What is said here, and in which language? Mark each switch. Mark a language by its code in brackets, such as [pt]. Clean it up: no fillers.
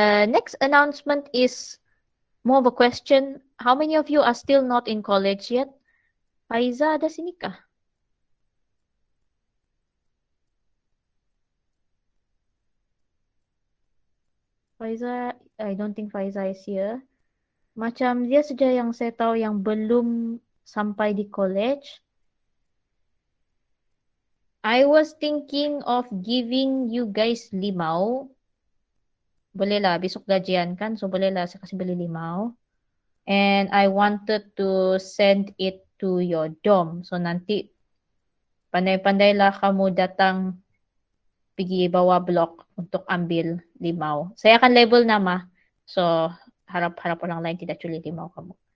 [en] Next announcement is more of a question. How many of you are still not in college yet? [ms] Faiza ada sini kah? [en] Faiza, I don't think Faiza is here. [ms] Macam dia saja yang saya tahu yang belum sampai di college. [en] I was thinking of giving you guys limau. [ms] Boleh lah, besok gajian kan? So boleh lah saya kasih beli limau. [en] And I wanted to send it to your dorm. [ms] So nanti pandai-pandai lah kamu datang pergi bawa blok untuk ambil limau. Saya akan label nama. So harap-harap orang lain tidak curi limau kamu.